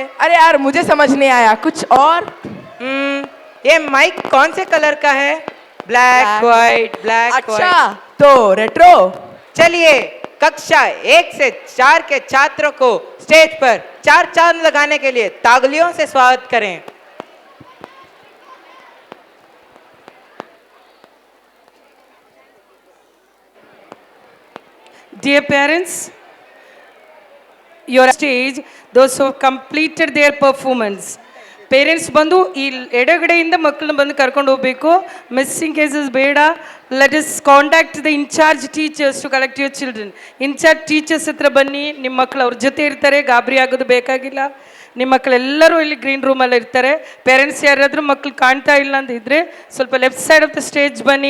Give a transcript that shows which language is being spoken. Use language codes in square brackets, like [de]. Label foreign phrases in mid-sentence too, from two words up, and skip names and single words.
[hi] अरे यार मुझे समझ नहीं आया, कुछ और। ये माइक कौन से कलर का है? [en] black white black. [hi] अच्छा तो रेट्रो। चलिए कक्षा 1 से 4 के छात्रों को स्टेज पर 4 चांद लगाने के लिए तालियों से स्वागत करें। [en] Dear parents, your stage, those who have completed their performance. [kn] ಪೇರೆಂಟ್ಸ್ ಬಂದು ಈ ಎಡಗಡೆಯಿಂದ ಮಕ್ಕಳನ್ನ ಬಂದು ಕರ್ಕೊಂಡು ಹೋಗಬೇಕು. [en] missing cases [kn] ಬೇಡ. [en] Let us contact the in-charge teachers to collect your children. in-charge teachers [kn] ಹತ್ರ ಬನ್ನಿ, ನಿಮ್ಮ ಮಕ್ಕಳು ಅವ್ರ ಜೊತೆ ಇರ್ತಾರೆ, ಗಾಬರಿ ಆಗೋದು ಬೇಕಾಗಿಲ್ಲ. ನಿಮ್ಮ ಮಕ್ಕಳೆಲ್ಲರೂ ಇಲ್ಲಿ ಗ್ರೀನ್ ರೂಮಲ್ಲಿ ಇರ್ತಾರೆ. ಪೇರೆಂಟ್ಸ್ ಯಾರಾದರೂ ಮಕ್ಕಳು ಕಾಣ್ತಾ ಇಲ್ಲ ಅಂತ ಇದ್ದರೆ ಸ್ವಲ್ಪ [en] left side of the stage [kn] ಬನ್ನಿ.